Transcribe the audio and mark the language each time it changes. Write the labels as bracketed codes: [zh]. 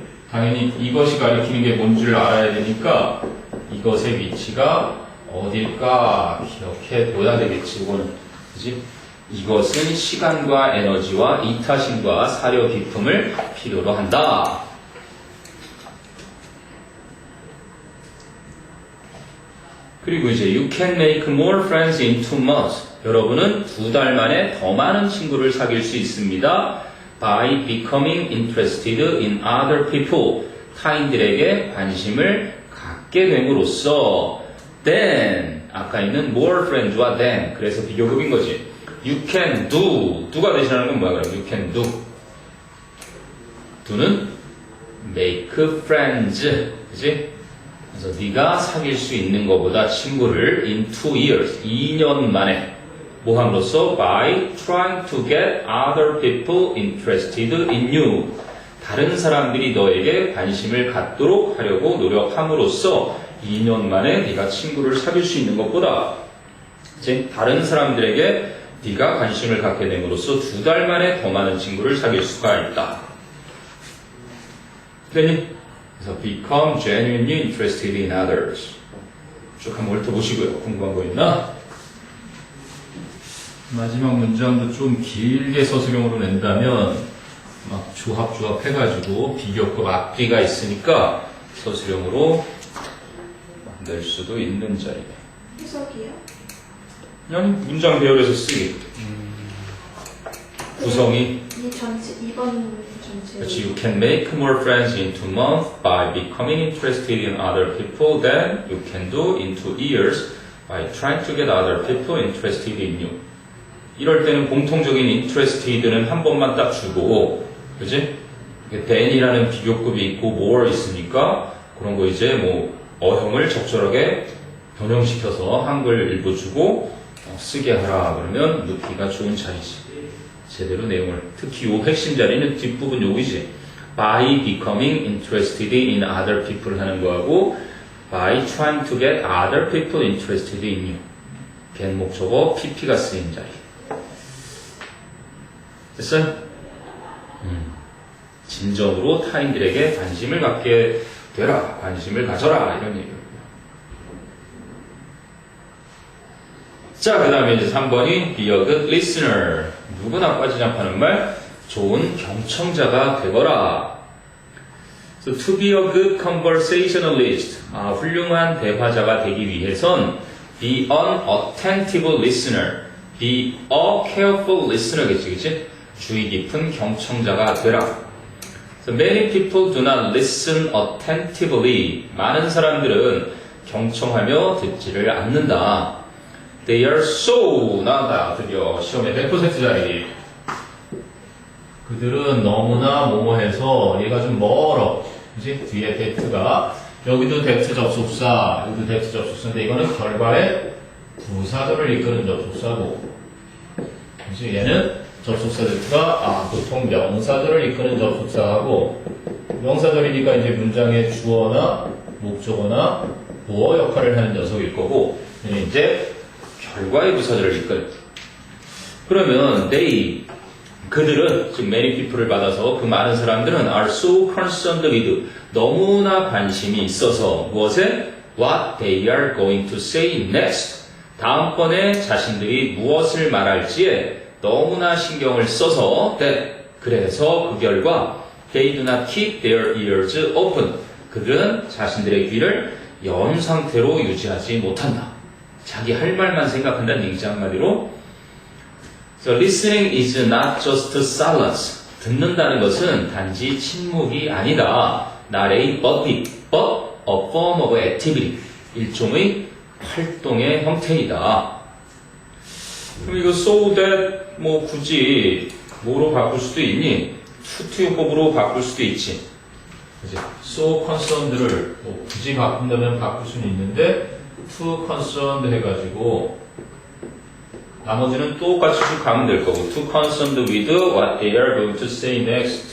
[ko] 당연히 이것이 가리키는 게 뭔지를 알아야 되니까 이것의 위치가 어딜까 기억해 둬야 되겠지. 이거는 그지? 이것은 시간과 에너지와 이타심과 사려 깊음을 필요로 한다. 그리고 이제 [en] you can make more friends in 2 months. [ko] 여러분은 2달 만에 더 많은 친구를 사귈 수 있습니다. [en] By becoming interested in other people. [ko] 타인들에게 관심을 갖게 됨으로써 [en] then [ko] 아까 있는 [en] more friends와 then [ko] 그래서 비교급인 거지. [en] You can do [ko] 가 대신하는 건 뭐야 그럼? [en] You can do. [ko] do는 make friends. 그치? 그래서 네가 사귈 수 있는 것보다 친구를 [en] in 2 years, [ko] 2년 만에 뭐 함으로써 [en] by trying to get other people interested in you. [ko] 다른 사람들이 너에게 관심을 갖도록 하려고 노력함으로써 2년 만에 네가 친구를 사귈 수 있는 것보다 이제 다른 사람들에게 네가 관심을 갖게 됨으로써 2달 만에 더 많은 친구를 사귈 수가 있다. 그러니 그래서 [en] become genuinely interested in others. [ko] 쭉 한번 훑어보시고요. 궁금한 거 있나? 마지막 문장도 좀 길게 서술형으로 낸다면 막 조합 해가지고 비교급 앞뒤가 있으니까 서술형으로 낼 수도 있는 자리네. 해석이요? 아니, 문장 배열에서 쓰기. 구성이. 이 전체, 이번 전체. 그렇지. [en] You can make more friends in 2 months by becoming interested in other people than you can do in 2 years by trying to get other people interested in you. [ko] 이럴 때는 공통적인 interested는 한 번만 딱 주고, 그지? than이라는 비교급이 있고 more 있으니까 그런 거 이제 뭐 어형을 적절하게 변형시켜서 한글 일부 주고 쓰게 하라 그러면 묻기가 좋은 자리지. 제대로 내용을 특히 요 핵심 자리는 뒷부분 여기지. [en] by becoming interested in other people [ko] 하는 거하고 [en] by trying to get other people interested in you. [ko] get 목적어 pp가 쓰인 자리. 됐어요? 진정으로 타인들에게 관심을 갖게 되라. 관심을 가져라. 이런 얘기예요. 자, 그 다음에 이제 3번이 be a good listener. 누구나 빠지지 않는 말, 좋은 경청자가 되거라. [en] So, to be a good conversationalist. [ko] 훌륭한 대화자가 되기 위해선 [en] be an attentive listener. be a careful listener겠지, [ko] 그치? 주의 깊은 경청자가 되라. [en] So, many people do not listen attentively. [ko] 많은 사람들은 경청하며 듣지를 않는다. [en] They are so [ko] 나온다. 드디어 시험에 100% 자리. 그들은 너무나 뭐뭐해서 얘가 좀 멀어. 그치? 뒤에 that가 여기도 that 접속사, 여기도 that 접속사인데 이거는 결과에 부사절을 이끄는 접속사고, 그치? 얘는 접속사 that가 보통 명사절을 이끄는 접속사하고, 명사절이니까 이제 문장의 주어나 목적어나 보어 역할을 하는 녀석일 거고, 얘는 이제 결과의 부사절을 이끌. 그러면 they, 그들은 즉 [en] many people [ko] 을 받아서 그 많은 사람들은 [en] are so concerned with, [ko] 너무나 관심이 있어서 무엇에? [en] what they are going to say next. [ko] 다음번에 자신들이 무엇을 말할지에 너무나 신경을 써서 that, 그래서 그 결과 [en] they do not keep their ears open. [ko] 그들은 자신들의 귀를 연 상태로 유지하지 못한다. 자기 할 말만 생각한다는 얘기죠, 한마디로. [en] So listening is not just silence. [ko] 듣는다는 것은 단지 침묵이 아니다. [en] Not a but a form of activity. [ko] 일종의 활동의 형태이다. 그럼 이거 [en] so that [ko] 뭐 굳이 뭐로 바꿀 수도 있니? 투투요법으로 바꿀 수도 있지. 그치? [en] so concerned [ko] 를 뭐 굳이 바꾼다면 바꿀 수는 있는데 to concerned 해가지고 나머지는 똑같이 쭉 가면 될 거고 [en] to concerned with what they are going to say next.